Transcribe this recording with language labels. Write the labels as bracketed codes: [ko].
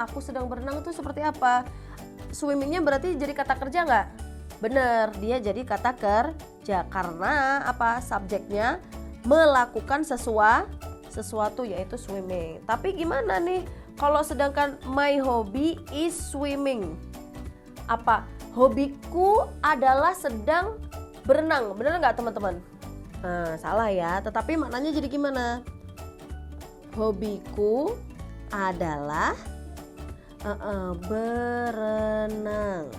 [id] Aku sedang berenang itu seperti apa? Swimmingnya berarti jadi kata kerja nggak? Bener, dia jadi kata kerja karena apa? Subjeknya melakukan sesuatu yaitu swimming. Tapi gimana nih kalau sedangkan [en] my hobby is swimming? [id] Apa? Hobiku adalah sedang berenang. Bener nggak teman-teman? Nah, salah ya. Tetapi maknanya jadi gimana? Hobiku adalah berenang.